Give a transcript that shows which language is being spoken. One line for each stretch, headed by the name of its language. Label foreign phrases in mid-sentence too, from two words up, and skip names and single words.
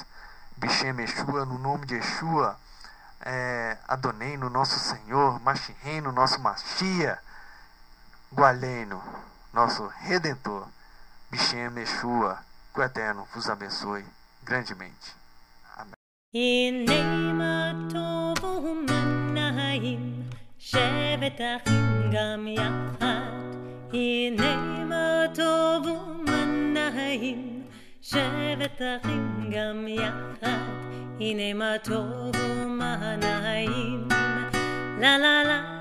Hebrew: בשם ישוע,
Portuguese: no nome de Yeshua, Adonai, no nosso Senhor, Mashiach, no nosso Mashiach, Gualeno, nosso Redentor. Bishem Yeshua, que o Eterno vos abençoe grandemente. Amém.
Hebrew: הנה מה טוב ומנעים שבת אחים גם יחד הנה מה טוב ומנעים לה לה לה